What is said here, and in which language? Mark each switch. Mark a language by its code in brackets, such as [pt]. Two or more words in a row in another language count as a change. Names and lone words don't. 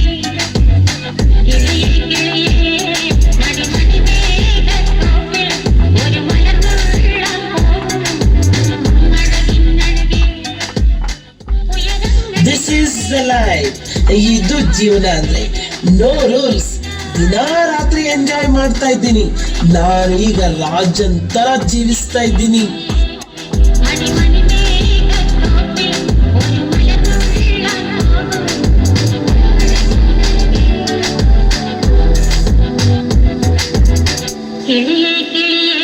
[ml] കിളിയേ കിളിയേ മണി മണി മേഘത്തോപ്പിൽ ഒരു മലമുള്ളാൻ പോകും അഴകിനഴകി. [en] this is life. [kn] ಇದು ಜೀವನ ಅಂದ್ರೆ [en] no rules. [kn] ದಿನಾ ರಾತ್ರಿ ಎಂಜಾಯ್ ಮಾಡ್ತಾ ಇದ್ದೀನಿ. ನಾನು ಈಗ ರಾಜನ್ ತರ ಜೀವಿಸ್ತಾ ಇದ್ದೀನಿ. [ml] മണി മണി മേഘത്തോപ്പിൽ ഒരു മലമുള്ളാൻ പോകും കിളിയേ കിളിയേ.